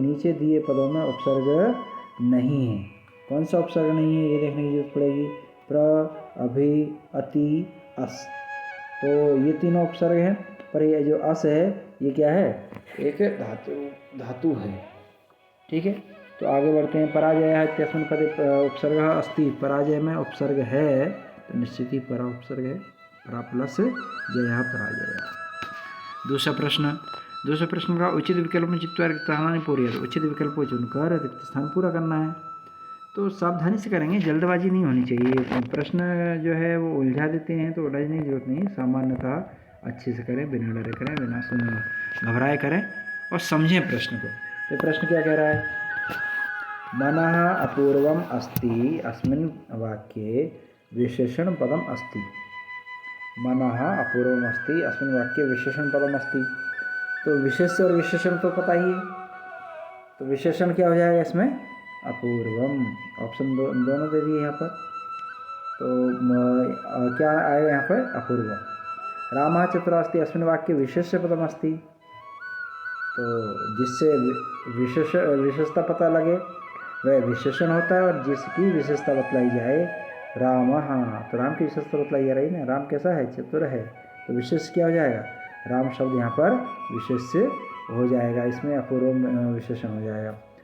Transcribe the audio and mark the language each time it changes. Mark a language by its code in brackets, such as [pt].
[hi] नीचे दिए पदों में उपसर्ग नहीं है। कौन सा उपसर्ग नहीं है ये देखने की जरूरत पड़ेगी। प्र, अभि, अति, अस, तो ये तीनों उपसर्ग हैं, पर ये जो अस है ये क्या है, एक धातु है। ठीक है, तो आगे बढ़ते हैं। [sa] पराजय है इत्यस्मिन् पदे उपसर्ग अस्ति। [hi] पराजय में उपसर्ग है, तो निश्चित ही परा उपसर्ग है, परा प्लस जया पराजय। दूसरा प्रश्न का उचित विकल्प में [sa] चित्वा रिक्त स्थानानि पूरयेत्। [hi] उचित विकल्प को चुनकर रिक्त स्थान पूरा करना है। तो सावधानी से करेंगे, जल्दबाजी नहीं होनी चाहिए। प्रश्न जो है वो उलझा देते हैं, तो उलझने की जरूरत नहीं। सामान्यतः अच्छे से करें, बिना डरे करें, बिना घबराए करें और समझें प्रश्न को। तो प्रश्न क्या कह रहा है, [sa] मनः अपूर्वम अस्ति अस्मिन् वाक्ये विशेषण पदम अस्ति। मनः अपूर्वम अस्ति अस्मिन् वाक्ये विशेषण पदम अस्ति। [hi] तो विशेष और विशेषण तो पता ही है, तो विशेषण क्या हो जाएगा इसमें, अपूर्वम। ऑप्शन दोनों दे दिए यहाँ पर, तो क्या आएगा यहाँ पर, अपूर्वम। [sa] रामः चतुरः अस्ति अस्मिन् वाक्ये विशेष्य पदम अस्ति। [hi] तो जिससे विशेषता पता लगे वह विशेषण होता है, और जिसकी विशेषता बतलाई जाए, राम, हाँ, तो राम की विशेषता बतलाई जा रही ना, राम कैसा है, चतुर है, तो विशेष क्या हो जाएगा, राम शब्द यहाँ पर विशेष हो जाएगा, इसमें अपूर्व विशेषण हो जाएगा।